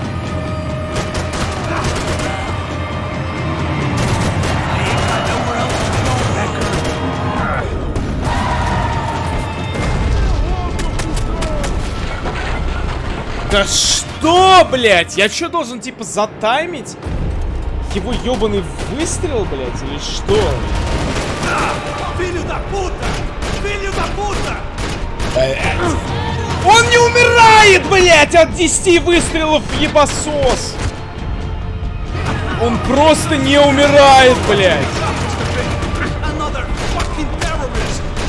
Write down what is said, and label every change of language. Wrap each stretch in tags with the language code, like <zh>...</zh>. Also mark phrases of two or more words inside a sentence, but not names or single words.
<ru>Да что, блядь? Я что, должен, типа, затаймить его ёбаный выстрел, блядь, или что?</ru> <pt>Filho da puta! Filho da puta!</pt> <ru>Он не умирает, блядь, от 10 выстрелов в ебасос! Он просто не умирает, блядь!</ru> <en>Another fucking terrorist!</en>